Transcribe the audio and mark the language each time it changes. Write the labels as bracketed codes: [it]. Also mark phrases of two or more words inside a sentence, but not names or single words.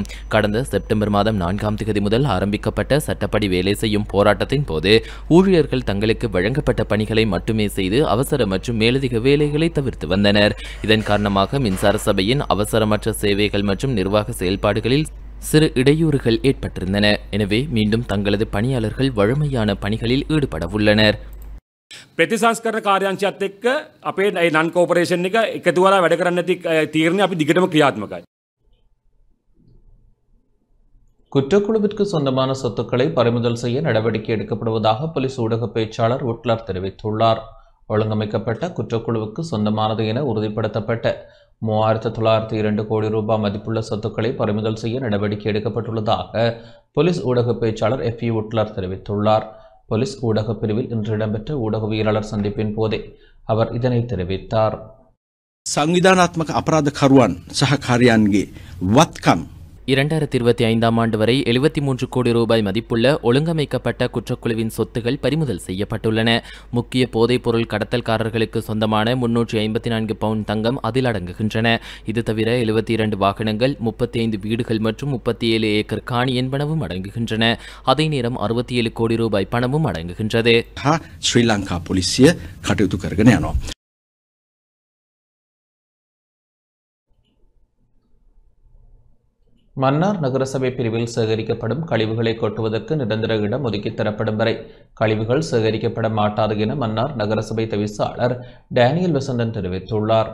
[ta] கடந்த செப்டம்பர் மாதம் 4ஆம் தேதி முதல் ஆரம்பிக்கப்பட்ட சட்டப்படி வேலை செய்யும் போராட்டத்தின் போது ஊழியர்கள் தங்களுக்கு வழங்கப்பட்ட பணிகளை மட்டுமே செய்து அவசர மற்றும் மேலதிக வேலைகளை தவிர்த்து வந்தனர். இதன் காரணமாக மின்சார சபையின் அவசரமற்ற சேவைகள் மற்றும் நிர்வாக செயல்பாடுகளில் சிறு இடையூறுகள் ஏற்பட்டிருந்தன. எனவே மீண்டும் தங்களது பணியாளர்கள் வழமையான பணிகளில் ஈடுபட உள்ளனர். [si] ප්‍රතිසංස්කරණ කාර්යාංශයත් එක්ක අපේ නන් කෝපරේෂන් එක එකතු වෙලා වැඩ කරන්න නැති තීරණය අපි දිගටම ක්‍රියාත්මකයි. [ta] குற்றக்குழுவிற்கு சொந்தமான சொத்துக்களை பறிமுதல் செய்ய நடவடிக்கை எடுக்கப்படுவதாக போலீஸ் ஊடக பேச்சாளர் உட்லர் தெரிவித்துள்ளார். ஒழுங்கமைக்கப்பட்ட குற்றக்குழுவுக்கு சொந்தமானது என உறுதிப்படுத்தப்பட்ட 3902 கோடி ரூபாய் மதிப்புள்ள சொத்துக்களை பறிமுதல் செய்ய நடவடிக்கை எடுக்கப்பட்டுள்ளதாக போலீஸ் ஊடக பேச்சாளர் FE உட்லர் தெரிவித்துள்ளார். போலீஸ் ஊடக பிரிவில் இன்று இடம்பெற்ற ஊடகவியலாளர் சந்திப்பின் போதே அவர் இதனை தெரிவித்தார். [si] සංවිධානාත්මක අපරාධකරුවන් සහ කාර්යයන්ගේ වත්කම් [ta] 2025ஆம் ஆண்டு வரை 73 கோடி ரூபாய் மதிப்புள்ள ஒழுங்கமைக்கப்பட்ட குற்றக்குழுவின் சொத்துகள் பறிமுதல் செய்யப்பட்டுள்ளன. முக்கிய போதைப் பொருள் கடத்தல்காரர்களுக்கு சொந்தமான 354 பவுண்ட் தங்கம் அதில் அடங்குகின்றன. இது தவிர 72 வாகனங்கள், 35 வீடுகள் மற்றும் 37 ஏக்கர் காணி என்பனவும் அடங்குகின்றன. அதே நேரம் 67 கோடி ரூபாய் பணமும் அடங்குகின்றது. [si] ශ්‍රී ලංකා පොලිසිය කටයුතු කරගෙන යනවා. [ta] மன்னார் நகரசபை பிரிவில் சேகரிக்கப்படும் கழிவுகளை கொட்டுவதற்கு நிரந்தர இடம் ஒதுக்கி தரப்படும் வரை கழிவுகள் சேகரிக்கப்பட மாட்டாது என மன்னார் நகரசபை தவிசாளர் டேனியல் வசந்தன் தெரிவித்துள்ளார்.